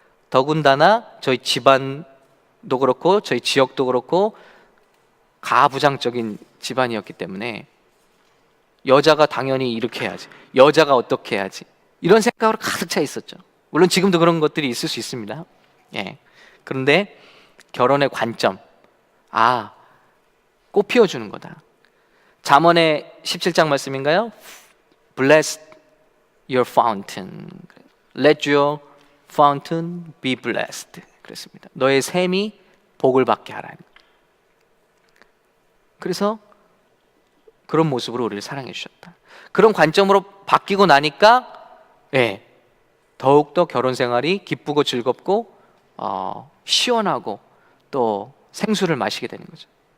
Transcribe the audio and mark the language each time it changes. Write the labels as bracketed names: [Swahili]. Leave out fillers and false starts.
[Korean] 더군다나 저희 집안도 그렇고 저희 지역도 그렇고 가부장적인 집안이었기 때문에 여자가 당연히 이렇게 해야지, 여자가 어떻게 해야지, 이런 생각으로 가득 차 있었죠. 물론 지금도 그런 것들이 있을 수 있습니다. 예. 그런데 결혼의 관점, 꽃 피워주는 거다. 잠언의 17장 말씀인가요? [English] Bless your fountain, let your fountain be blessed. [Korean] 그랬습니다. 너의 샘이 복을 받게 하라. 그래서 그런 모습으로 우리를 사랑해 주셨다. 그런 관점으로 바뀌고 나니까 더욱더 결혼 생활이 기쁘고 즐겁고 시원하고 또 생수를 마시게 되는 거죠.